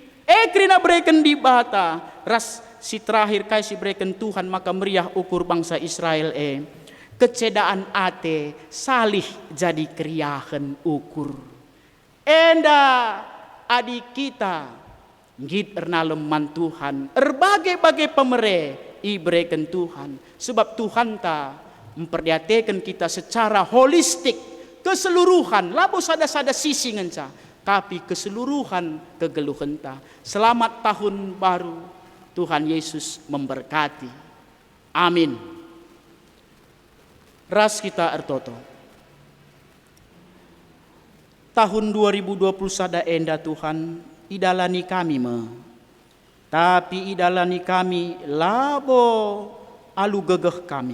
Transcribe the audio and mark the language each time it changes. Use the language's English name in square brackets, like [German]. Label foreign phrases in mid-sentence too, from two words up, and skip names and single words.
[Batak Karo] Krina bereken di bata ras si terakhir kai si bereken Tuhan maka meriah ukur bangsa Israel kecedaan ate salih jadi kriahen ukur. Enda adik kita ngit ernalem man Tuhan berbagai-bagai pemereh ibreken Tuhan sebab Tuhan ta [Indonesian] memperhatikan kita secara holistik keseluruhan [Batak Karo] labo sada-sada sisi ngenca tapi keseluruhan kegeluhan ta. [Indonesian] Selamat tahun baru, Tuhan Yesus memberkati. Amin. [Batak Karo] Ras kita ertoto tahun 2020 sada enda Tuhan idalani kami tapi idalani kami labo alu gegeh kami.